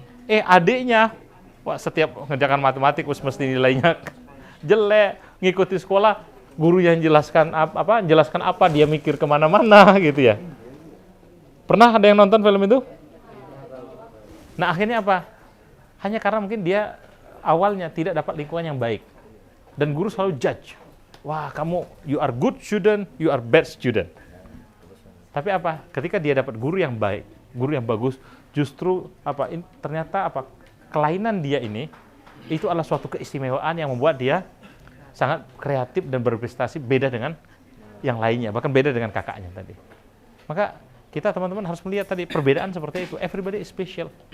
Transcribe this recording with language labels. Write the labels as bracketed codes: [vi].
[id] Adiknya, setiap ngerjakan matematik mesti nilainya jelek, ngikuti sekolah, guru yang jelaskan apa, dia mikir kemana-mana gitu ya. Pernah ada yang nonton film itu? Nah, akhirnya apa? Hanya karena mungkin dia awalnya tidak dapat lingkungan yang baik. Dan guru selalu judge. Wah, kamu, [en] you are good student, you are bad student. [id] Tapi apa? Ketika dia dapat guru yang baik, guru yang bagus, justru ternyata kelainan dia ini, itu adalah suatu keistimewaan yang membuat dia sangat kreatif dan berprestasi, beda dengan yang lainnya, bahkan beda dengan kakaknya tadi. Maka kita teman-teman harus melihat tadi perbedaan seperti itu. [en] Everybody is special.